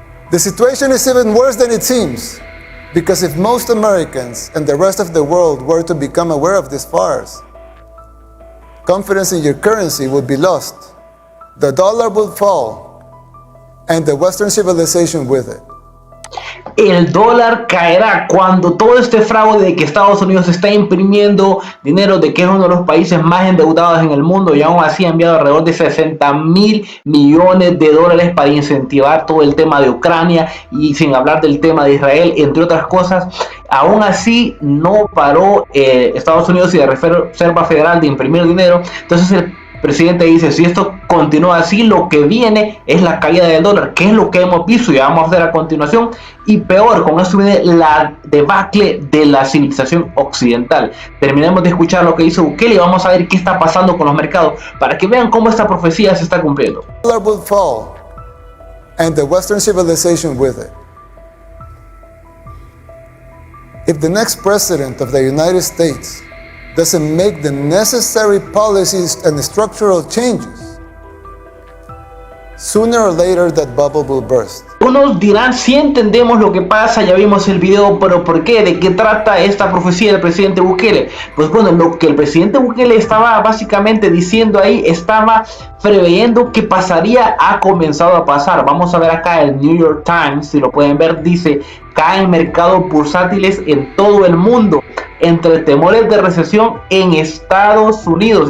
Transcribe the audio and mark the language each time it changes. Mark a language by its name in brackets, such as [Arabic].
[English] The situation is even worse than it seems, because if most Americans and the rest of the world were to become aware of this farce, confidence in your currency would be lost, the dollar would fall, and the Western civilization with it. [Spanish] El dólar caerá cuando todo este fraude de que Estados Unidos está imprimiendo dinero, de que es uno de los países más endeudados en el mundo y aún así ha enviado alrededor de 60.000 millones de dólares para incentivar todo el tema de Ucrania y sin hablar del tema de Israel, entre otras cosas. Aún así no paró Estados Unidos y la Reserva Federal de imprimir dinero. Entonces el presidente dice, si esto continúa así, lo que viene es la caída del dólar, que es lo que hemos visto y vamos a ver a continuación, y peor, con esto viene la debacle de la civilización occidental. Terminemos de escuchar lo que hizo Bukele y vamos a ver qué está pasando con los mercados, para que vean cómo esta profecía se está cumpliendo. [English] The dollar will fall, and the Western civilization with it. If the next president of the United States doesn't make the necessary policies and structural changes, sooner or later that bubble will burst. [Spanish] Unos dirán, si entendemos lo que pasa, ya vimos el video, pero ¿por qué? ¿De qué trata esta profecía del presidente Bukele? Pues bueno, lo que el presidente Bukele estaba básicamente diciendo ahí, estaba preveyendo que pasaría, ha comenzado a pasar. Vamos a ver acá el New York Times, si lo pueden ver, dice, caen mercados bursátiles en todo el mundo entre temores de recesión en Estados Unidos.